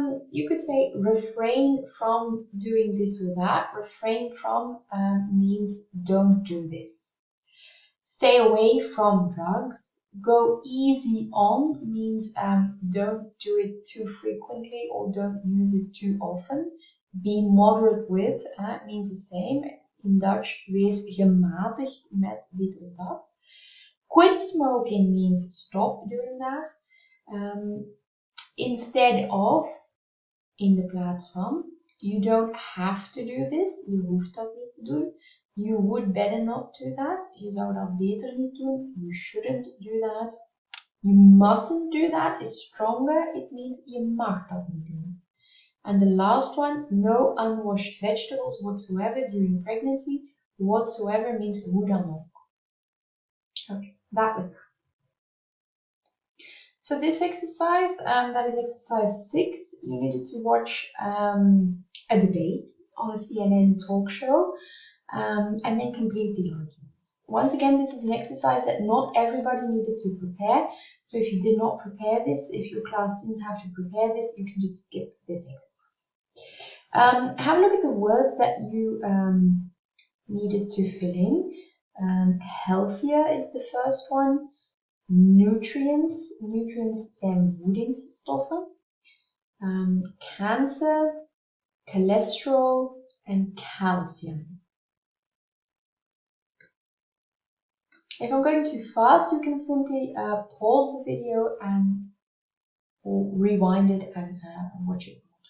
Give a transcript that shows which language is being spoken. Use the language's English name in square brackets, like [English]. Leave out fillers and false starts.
[English] You could say refrain from doing this or that. Refrain from means don't do this. Stay away from drugs. Go easy on means don't do it too frequently or don't use it too often. Be moderate with means the same. In Dutch, [Dutch] wees gematigd met dit of dat. [English] Quit smoking means stop doing that. Instead of, [Dutch] in de plaats van. [English] You don't have to do this. [Dutch] Je hoeft dat niet te doen. [English] You would better not do that. [Dutch] Je zou dat beter niet doen. [English] You shouldn't do that. You mustn't do that is stronger. It means [Dutch] je mag dat niet doen. [English] And the last one, no unwashed vegetables whatsoever during pregnancy. Whatsoever means [Dutch] hoe dan ook. [English] Okay, that was that. For this exercise, that is exercise 6, you needed to watch a debate on a CNN talk show and then complete the arguments. Once again, this is an exercise that not everybody needed to prepare. So if you did not prepare this, if your class didn't have to prepare this, you can just skip this exercise. Have a look at the words that you needed to fill in. Healthier is the first one. [Dutch] Nutrients zijn voedingsstoffen. [English] Cancer, cholesterol, and calcium. If I'm going too fast, you can simply pause the video and rewind it and watch it.